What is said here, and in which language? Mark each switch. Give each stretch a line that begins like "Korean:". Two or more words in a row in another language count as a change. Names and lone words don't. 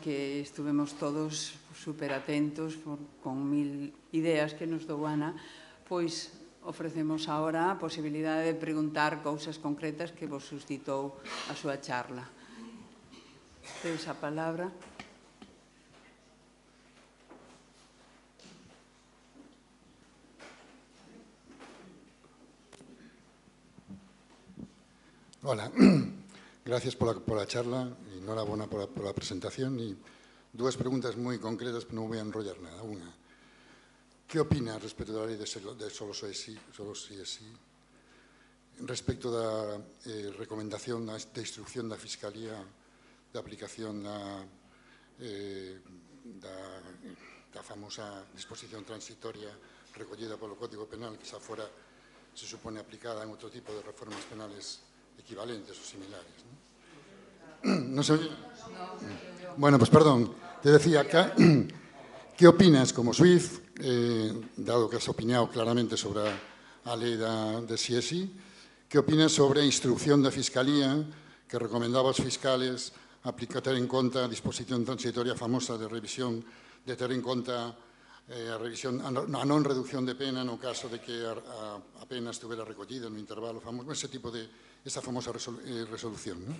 Galician: que estuvemos todos super atentos, con 1000 ideas que nos dou Ana, pois ofrecemos agora a posibilidade de preguntar cousas concretas que vos suscitou a súa charla. Tedes a palabra.
Spanish: Hola. Gracias por la charla y enhorabuena por la presentación. Y dos preguntas muy concretas, pero no voy a enrollar nada. Una, ¿qué opina respecto de la ley de solo sí es sí?
Galician: Respecto da recomendación de instrucción da Fiscalía de aplicación da famosa disposición transitoria recollida polo Código Penal, que xa fora,
Spanish: se supone, aplicada en outro tipo de reformas penales equivalentes o similares. ¿No se oye? Bueno, pues perdón. Te decía, ¿qué opinas como suiz, dado que has opinado claramente sobre
Galician: a lei de si é si, ¿qué opinas sobre a instrucción da Fiscalía que recomendaba aos fiscales ter en conta a disposición transitoria famosa de revisión, de ter en conta a non reducción de pena no caso de que a pena estuvera recollida no intervalo famoso, esa famosa resolución, ¿no?